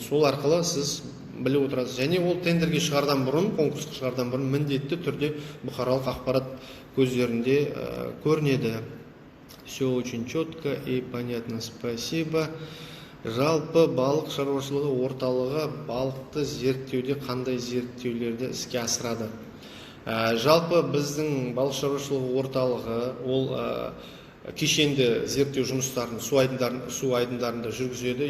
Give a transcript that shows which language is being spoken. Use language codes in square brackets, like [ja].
[kk] Сол арқылы сіз біліп отырасыз. Және ол тендерге шығардан бұрын, конкурсқа шығардан бұрын міндетті түрде бұқаралық ақпарат көздерінде көрінеді. [ru] Все очень четко и понятно. Спасибо. [kk] Жалпы балық шаруашылығы орталығы балықты зерттеуде қандай зерттеулерді іске асырады? Жалпы біздің балық шаруашылығы орталығы ол кешенді зерттеу жұмыстарын су айдындарында жүргізеді.